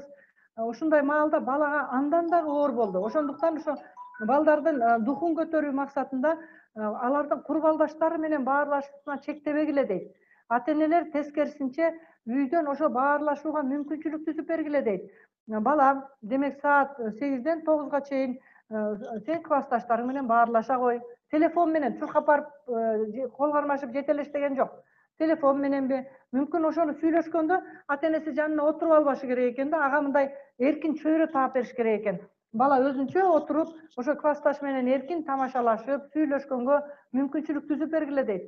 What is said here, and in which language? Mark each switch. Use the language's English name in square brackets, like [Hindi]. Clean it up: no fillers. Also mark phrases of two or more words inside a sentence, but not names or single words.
[Kyrgyz] Ушундай маалда балага андан дагы оор болду. Ошондуктан ошо балдардын духун көтөрүү максатында алардын курбалдаштары менен баарлашуусуна чектебегиле дейт. Ата-энелер тескерисинче үйдөн ошо баарлашууга мүмкүнчүлүк түзүп бергиле дейт. Бала демек саат 8ден 9га чейин сен класташтарың менен баарлаша кой. Telefon менен чуркап барып кол кармашып жетелеш деген жок. Telefon мененби мүмкүн ошону сүйлөшкөндө ата энеси жанына отуруп албашы керек экен да, ага мындай эркин чөйрө таап бериш керек экен. Бала өзүнчө отуруп ошо классташ менен эркин тамашалашып сүйлөшкөнгө мүмкүнчүлүк түзүп бергиле дейт.